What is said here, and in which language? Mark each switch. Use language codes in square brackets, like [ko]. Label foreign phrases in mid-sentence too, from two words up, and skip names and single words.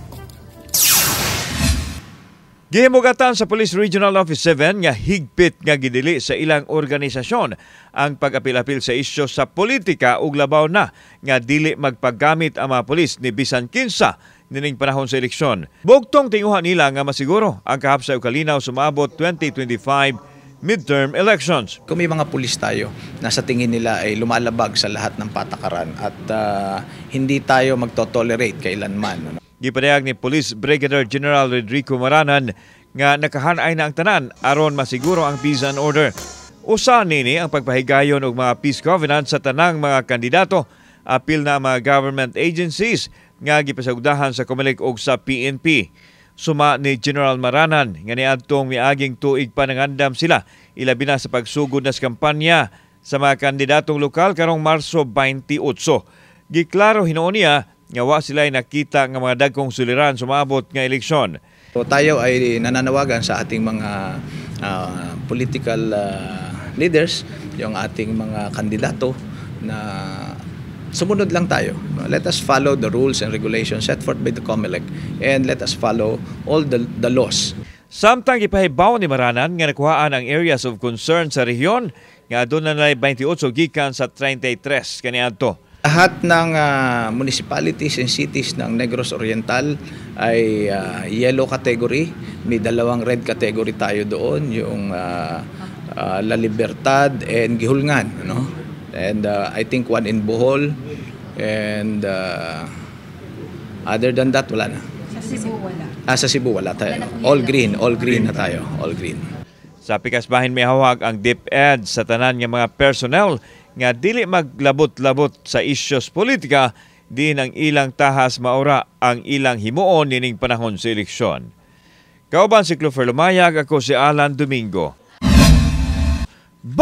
[ceb] Gihimugatan sa Police Regional Office 7 nga higpit nga gidili sa ilang organisasyon ang pag-apil-apil sa isyu sa politika ug labaw na nga dili magpaggamit ang mga pulis ni bisan kinsa nining panahon sa eleksyon. Bugtong tinguhan nila nga masiguro ang kahapsa ug kalinaw sumabot 2025 [en] midterm elections. [tl] Kung may mga pulis tayo na sa tingin nila ay lumalabag sa lahat ng patakaran at hindi tayo magto-tolerate kailanman. [ceb] Gipadayag ni Police Brigadier General Rodrigo Maranan nga nakahanay na ang tanan aron masiguro ang [en] peace and order. [ceb] Usa nini ang pagpahigayon og mga [en] peace covenant [ceb] sa tanang mga kandidato, apil na mga [en] government agencies [ceb] nga gipasagdahan sa COMELEC og sa PNP. Suma ni General Maranan nga niadtong miaging tuig pa nangandam sila ilabi na sa pagsugod na sa kampanya sa mga kandidatong lokal karong Marso 28. Giklaro hinuon niya nga wa sila nakita nga mga dagkong suliran sumabot nga eleksyon. [tl] So, tayo ay nananawagan sa ating mga [en] political leaders, [tl] yung ating mga kandidato na sumunod lang tayo. [en] Let us follow the rules and regulations set forth by the COMELEC and let us follow all the laws. [ceb] Samtang ipahibaw ni Maranan nga nakuhaan ang [en] areas of concern [ceb] sa rehiyon nga doon na 28 gikan sa 33 kaniadto. [tl] Lahat ng [en] municipalities and cities [tl] ng Negros Oriental ay [en] yellow category. [tl] May dalawang [en] red category [tl] tayo doon, yung La Libertad and Gihulngan. [en] No? And I think one in Bohol. And other than that, [tl] wala na. Sa Cebu wala? Sa Cebu wala tayo. [en] All green [tl] na tayo. [en] All green. [ceb] Sa pikasbahin may hawag ang DepEd sa tanan nga mga personnel nga dili maglabot-labot sa isyos politika, din ang ilang tahas maura ang ilang himuon nining panahon sa eleksyon. Kauban si Clover Lumayag, ako si Alan Domingo.